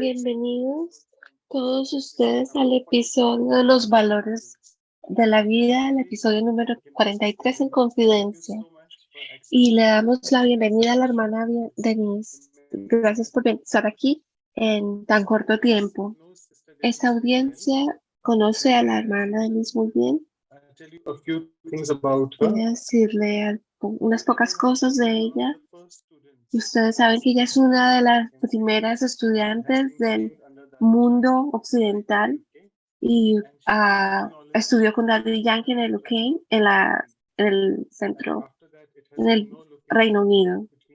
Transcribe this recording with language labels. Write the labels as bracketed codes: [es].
[es] Bienvenidos todos ustedes al episodio de los valores de la vida, el episodio número 43 en Confidencia. Y le damos la bienvenida a la hermana Denise. Gracias por estar aquí en tan corto tiempo. Esta audiencia conoce a la hermana Denise muy bien. [en] I'll tell you a few things about her. [es] Voy a decirle unas pocas cosas de ella. Ustedes saben que ella es una de las primeras estudiantes del mundo occidental y estudió con Daddy Yankee en el UK, en el centro, en el Reino Unido.